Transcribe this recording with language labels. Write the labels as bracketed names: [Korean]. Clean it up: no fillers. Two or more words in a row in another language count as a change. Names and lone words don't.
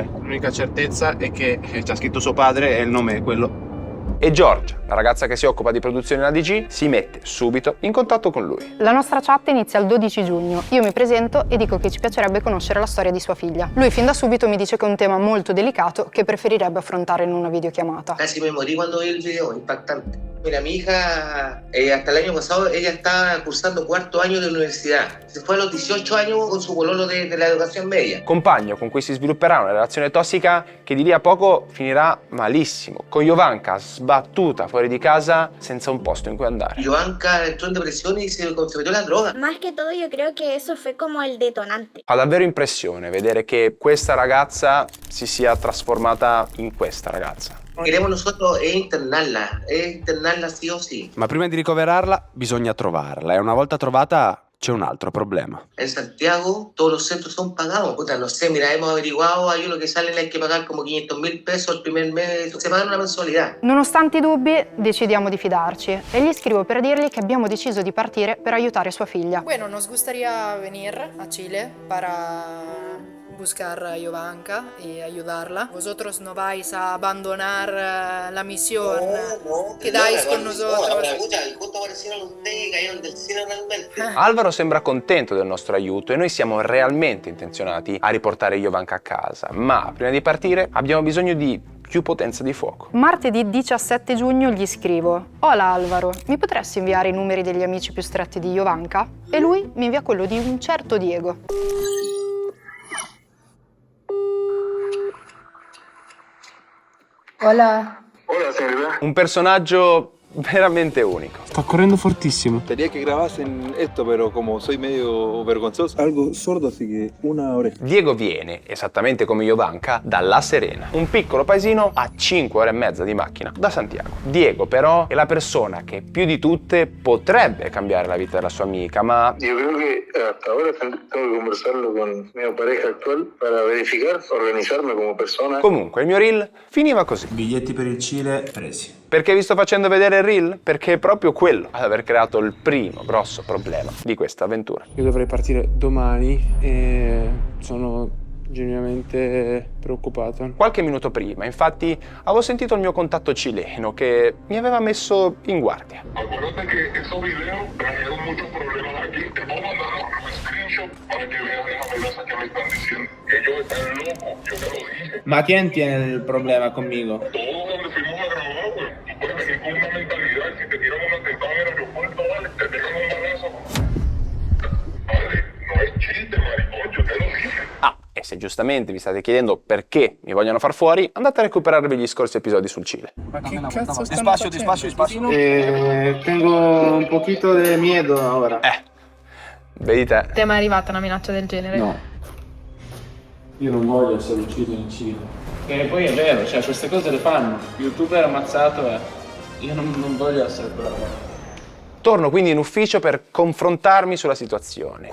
[Italian] L'unica certezza è che c'è scritto suo padre e il nome è quello. E Giorgia, la ragazza che si occupa di produzione in ADG, si mette subito in contatto con lui. La nostra chat inizia il 12 giugno. Io mi presento e dico che ci piacerebbe conoscere la storia di sua figlia. Lui fin da subito mi dice che è un tema molto delicato che preferirebbe affrontare in una videochiamata. [Spanish] Casi me morí cuando vi el video, impactante. Mira, mi hija, hasta el año pasado, ella está cursando 4º año de universidad. Se fue a los 18 años con su pololo de la educación media. [Italian] Compagno con cui si svilupperà una relazione tossica che di lì a poco finirà malissimo, con Jovanka sbattuta fuori di casa senza un posto in cui andare. [Spanish] Giovanka entró en depresión y se metió la droga. Más que todo, yo creo que eso fue como el detonante. [Italian] Fa davvero impressione vedere che questa ragazza si sia trasformata in questa ragazza. [Spanish] Queremos nosotros es internarla sí o sí. [Italian] Ma prima di ricoverarla bisogna trovarla e una volta trovata c'è un altro problema. [Spanish] En Santiago todos los centros son pagados. Puta, no sé, mira, hemos averiguado, hay uno que sale, hay que pagar como 500.000 pesos el primer mes, se pagan una mensualidad. [Italian] Nonostante i dubbi, decidiamo di fidarci e gli scrivo per dirgli che abbiamo deciso di partire per aiutare sua figlia. [Spanish] Bueno, nos gustaría venir a Chile para buscar a Jovanka y ayudarla. Vosotros no vais a abandonar la misión. Quedáis con nosotros. [Italian] Alvaro sembra contento del nostro aiuto e noi siamo realmente intenzionati a riportare Jovanka a casa, ma prima di partire abbiamo bisogno di più potenza di fuoco. Martedì 17 giugno gli scrivo: Hola Alvaro, mi potresti inviare i numeri degli amici più stretti di Jovanka? E lui mi invia quello di un certo Diego. [Spanish] Hola. [Italian] Un personaggio veramente unico. Sta correndo fortissimo. [Spanish] Quería que grabasen esto, pero como soy medio vergonzoso. Algo sordo, así que una oreja. [Italian] Diego viene, esattamente come Jovanka, da La Serena, un piccolo paesino a 5 ore e mezza di macchina da Santiago. Diego però è la persona che più di tutte potrebbe cambiare la vita della sua amica, ma [Spanish] Yo creo que hasta ahora tengo que conversarlo con mi pareja actual para verificar, organizarme como persona. [Italian] comunque il mio reel finiva così. Biglietti per il Cile presi. Perché vi sto facendo vedere il reel? Perché è proprio quello ad aver creato il primo grosso problema di questa avventura. Io dovrei partire domani e sono genuinamente preoccupato. Qualche minuto prima, infatti, avevo sentito il mio contatto cileno che mi aveva messo in guardia. [Spanish] Acuérdate que esos videos trajeron muchos problemas aquí. Te puedo mandar los screenshots para que veas las amenazas que me están diciendo. Ellos están locos, yo te lo dije. Ma quién tiene [Italian] il problema [Spanish] conmigo? Todos donde fuimos a grabar, güey. Tú puedes venir con una mentalidad y si te tiran un atentado en el aeropuerto, vale, te pegan un balazo. Vale, no es chiste, maricón, yo te lo dije. [Italian] E se giustamente vi state chiedendo perché mi vogliono far fuori, andate a recuperarvi gli scorsi episodi sul Cile. Ma che cazzo [Spanish] Despacio, despacio, despacio. Tengo un poquito de miedo ora. [Italian] Vedi te. Ti è mai arrivata una minaccia del genere? No. Io non voglio essere ucciso in Cile. E poi è vero, cioè queste cose le fanno. Youtuber ammazzato io non voglio essere quello. Torno quindi in ufficio per confrontarmi sulla situazione.